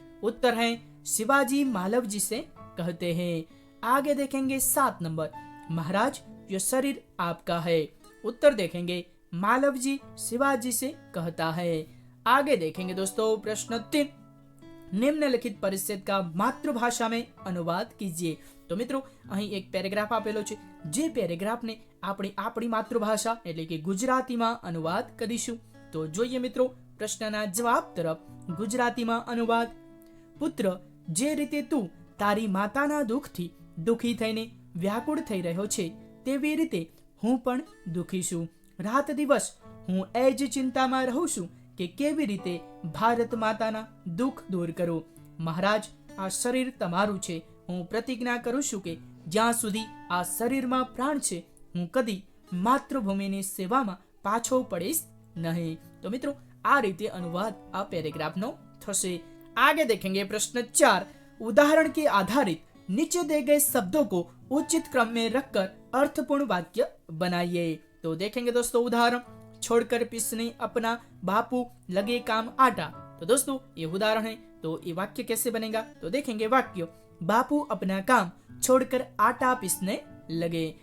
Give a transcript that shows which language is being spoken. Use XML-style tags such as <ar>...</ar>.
<hi>उत्तर है शिवाजी मालव जी से कहते हैं। आगे देखेंगे 7 नंबर, महाराज यह शरीर आपका है। उत्तर देखेंगे मालव जी शिवाजी से कहता है। आगे देखेंगे दोस्तों प्रश्न 3, निम्नलिखित परिच्छेद का मातृभाषा में अनुवाद कीजिए।</hi> <gu>तो મિત્રો અહીં એક પેરેગ્રાફ આપેલો છે, જે પેરેગ્રાફને આપણે આપણી માતૃભાષા એટલે કે ગુજરાતીમાં અનુવાદ કરીશું। તો જોઈએ મિત્રો પ્રશ્નના જવાબ તરફ। ગુજરાતીમાં અનુવાદ। પુત્ર, જે રીતે તું તારી માતાના દુઃખથી દુઃખી થઈને વ્યાકુળ થઈ રહ્યો છે, તેવી રીતે હું પણ દુઃખી છું। રાત દિવસ હું એ જ ચિંતામાં રહું છું કે કેવી રીતે ભારત માતાના દુઃખ દૂર કરું। મહારાજ, આ શરીર તમારું છે। હું પ્રતિજ્ઞા કરું છું કે જ્યાં સુધી આ શરીરમાં પ્રાણ છે, હું કદી માતૃભૂમિની સેવામાં પાછો પડીશ નહીં। તો મિત્રો આ રીતે अनुवाद આ પેરેગ્રાફનો થશે।</gu> <hi>आगे देखेंगे प्रश्न 4, उदाहरण के आधारित नीचे दिए गए शब्दों को उचित क्रम में रखकर अर्थपूर्ण वाक्य बनाइए। तो देखेंगे दोस्तों उदाहरण, छोड़कर पीसने अपना बापू लगे काम आटा। तो दोस्तों ये उदाहरण है। तो ये वाक्य कैसे बनेगा? तो देखेंगे वाक्य, बापू अपना काम छोड़कर आटा पीसने लगे।</hi>